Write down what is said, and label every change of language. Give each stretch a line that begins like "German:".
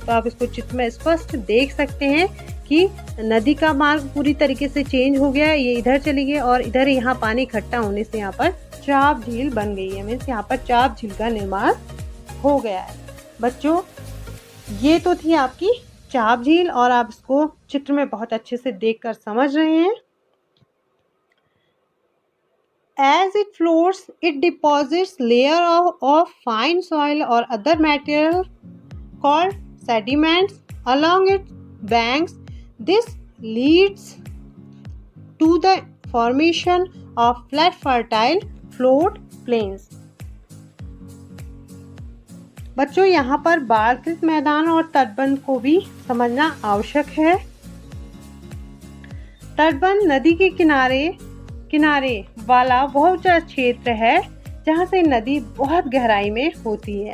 Hindi: तो आप इसको चित्र में स्पष्ट देख सकते हैं कि नदी का मार्ग पूरी तरीके से चेंज हो गया, ये इधर चली गई और इधर यहाँ पानी इकट्ठा होने से यहाँ पर चाप झील बन गई है। मीन्स यहाँ पर चाप झील का निर्माण हो गया है। बच्चों, ये तो थी आपकी चाप झील और आप इसको चित्र में बहुत अच्छे से देखकर समझ रहे हैं।
English: As it flows, it deposits layer of fine soil or other material called sediments along its banks. This leads to the formation of flat fertile flood plains.
Hindi: बच्चों, यहाँ पर बाढ़कृत मैदान और तटबंध को भी समझना आवश्यक है। तटबंध नदी के किनारे वाला वह ऊंचा क्षेत्र है जहाँ से नदी बहुत गहराई में होती है।